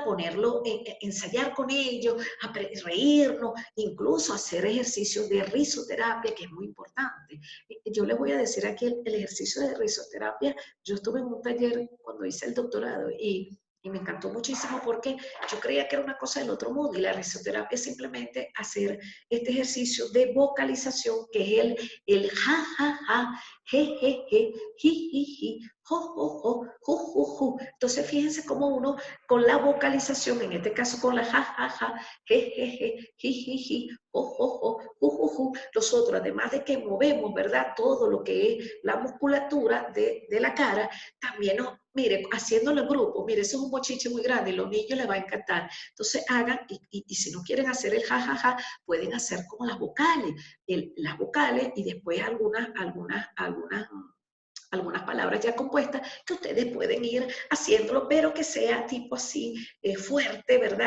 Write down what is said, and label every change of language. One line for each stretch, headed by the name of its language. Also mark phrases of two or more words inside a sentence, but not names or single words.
Spanish: Ponerlo, ensayar con ellos, reírnos, incluso hacer ejercicios de risoterapia, que es muy importante. Yo les voy a decir aquí el ejercicio de risoterapia. Yo estuve en un taller cuando hice el doctorado y me encantó muchísimo porque yo creía que era una cosa del otro mundo y la risoterapia es simplemente hacer este ejercicio de vocalización que es el ja, ja, ja, je, je, je, ji, ji, ji, jo, jo, jo, ju, ju, ju. Entonces fíjense cómo uno con la vocalización, en este caso con la ja, ja, ja, je, je, je, ji, ji, ji, jo, jo, jo, ju, ju, ju, nosotros además de que movemos, ¿verdad? Todo lo que es la musculatura de la cara, también nos, mire, haciéndolo en grupo, mire, eso es un bochiche muy grande y a los niños les va a encantar. Entonces hagan, y si no quieren hacer el ja, ja, ja, pueden hacer como las vocales y después algunas palabras ya compuestas que ustedes pueden ir haciéndolo, pero que sea tipo así fuerte, ¿verdad?